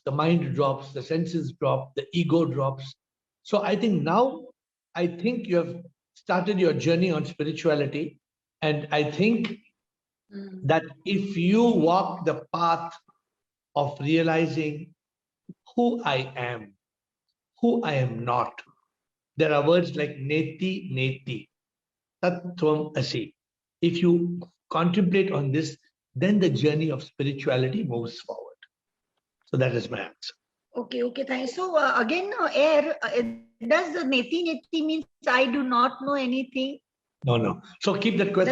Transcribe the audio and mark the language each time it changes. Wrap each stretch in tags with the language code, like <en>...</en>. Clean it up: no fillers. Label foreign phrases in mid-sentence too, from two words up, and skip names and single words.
<en>The mind drops, the senses drop, the ego drops. So I think now, I think you have started your journey on spirituality. And I think that if you walk the path of realizing who I am, who I am not, there are words like</en> <sa>neti, neti, tattvam asi.</sa> <en>If you contemplate on this, then the journey of spirituality moves forward. So that is my answer. Okay, thanks. So again, air, does the</en> <sa>neti neti</sa> <en>means I do not know anything? No. So keep that question.</en>